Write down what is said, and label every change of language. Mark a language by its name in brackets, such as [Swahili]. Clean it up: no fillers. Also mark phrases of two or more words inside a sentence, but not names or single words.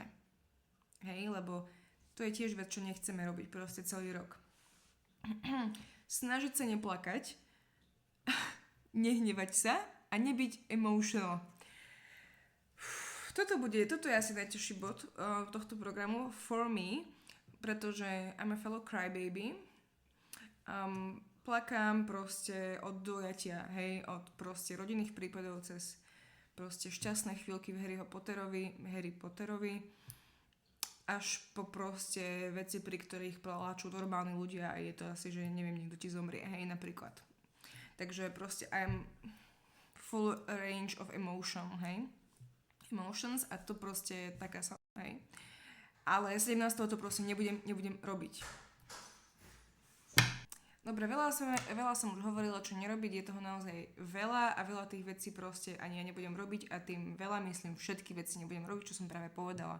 [Slovak] Hej, lebo to je tiež vec, čo nechceme robiť proste celý rok. Snažiť sa neplakať, nehnevať sa a nebyť emotional. Toto je asi najťažší bod tohto programu [English] for me, [Slovak] pretože [English] I'm a fellow crybaby. [Slovak] Plakám proste od dojatia, hej, od proste rodinných prípadov cez proste šťastné chvíľky v Harry Potterovi, až po proste veci, pri ktorých pláču normálni ľudia a je to asi, že neviem, niekto ti zomrie, hej, napríklad. Takže proste [English] I'm full range of emotions [Slovak] a to proste je taká sa, hej. Ale 17. to proste nebudem robiť. Dobre, veľa som už hovorila, čo nerobiť, je toho naozaj veľa a veľa tých vecí proste ani ja nebudem robiť a tým veľa myslím všetky veci nebudem robiť, čo som práve povedala.